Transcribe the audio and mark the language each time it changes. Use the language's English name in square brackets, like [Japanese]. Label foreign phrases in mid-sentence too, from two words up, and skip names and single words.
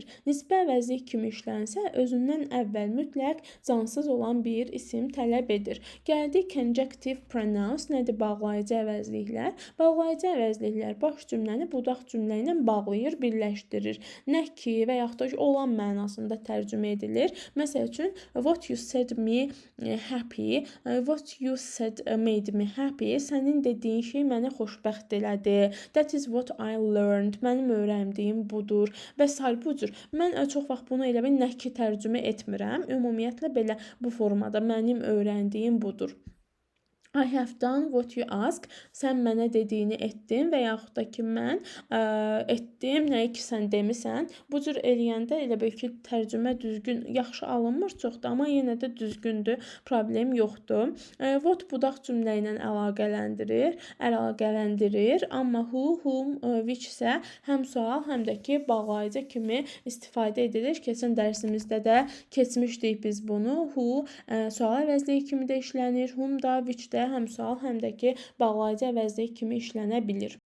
[Azerbaijani] Nisbə əvəzlik kimi işlənsə özündən əvvəl mütləq cansız olan bir isim tələb edir. Gəldik [English] conjunctive pronouns, [Azerbaijani] nədir bağlayıcı əvəzliklər? Bağlayıcı əvəzliklər baş cümləni budaq cümlə ilə bağlayır, birləşdirir. Nə ki və yaxud da ki, olan mənasında tərcümə edilir. Məsəl üçün, [English] what you said me happy, what you said made me happy. [Azerbaijani] Sənin dediyin şey məni xoşbəxt elədi. [English] That is what I learned. [Azerbaijani] Mənim öyrəndiyim budur. Və s. bu cür. Mən çox vaxt bunu elə nə ki tərcümə etmirəm. Ümumiyyətlə belə bu formada mənim öyrəndiyim budur. [English] I have done what you ask. [Azerbaijani] Sən mənə dediyini etdin və yaxud da ki, mən etdim, nəyi ki, sən demisən. Bu cür eləyəndə elə bil ki, tərcümə düzgün, yaxşı alınmır çox da, amma yenə də düzgündür, problem yoxdur. What budaq cümlə ilə əlaqələndirir, amma [English] who, whom, which [Azerbaijani] isə həm sual, həm də ki, bağlayıcı kimi istifadə edilir. Keçən dərsimizdə də keçmişdik biz bunu. Who sual əvəzliyi kimi də işlənir, whom da, which də həm sual, həm də ki, bağlayıcı əvəzlik kimi işlənə bilir.